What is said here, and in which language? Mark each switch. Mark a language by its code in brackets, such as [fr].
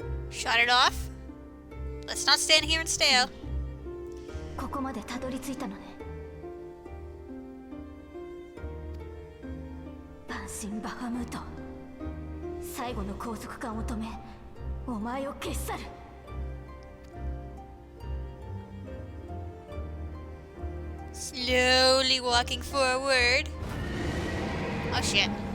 [en] Shut it off. Let's not stand here and stare. [ja] ここまでたどり着いたのね。万神バハムート。最後の拘束感を止め、お前を消し去る。 [en] Slowly walking forward. Oh shit.